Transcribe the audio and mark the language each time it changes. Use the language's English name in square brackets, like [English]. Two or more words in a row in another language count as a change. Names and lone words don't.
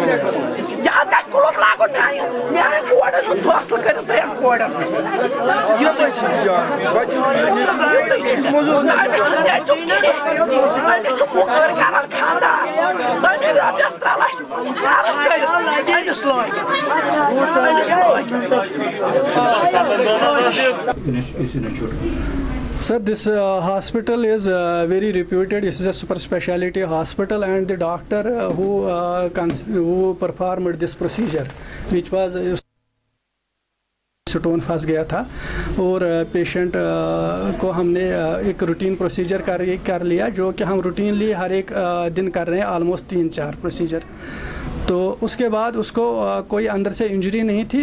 [Kashmiri] یا گژھِ کُلُپ لاگُن میٛانٮ۪ن کورٮ۪ن ہُنٛد فٲصلہٕ کٔرِتھ 3 کورٮ۪ن یُتُے چھُ أمِس چھُنہٕ نیٚچُن کِہیٖنۍ أمِس چھُ موٚزوٗرۍ کَران خانٛدار تٔمۍ رۄپیَس 3 لَچھ قرض کٔرِتھ أمِس لٲگۍ [English] Sir, this hospital is very reputed. This is a super speciality hospital, and the doctor who performed this procedure, which was [Hindi] स्टोन फंस गया था और पेशेंट को हमने एक [English] routine procedure [Hindi] कर लिया जो कि हम रूटीनली हर एक दिन कर रहे हैं [English] almost 3-4 procedure. [Hindi] तो उसके बाद उसको कोई अंदर से इंजरी नहीं थी.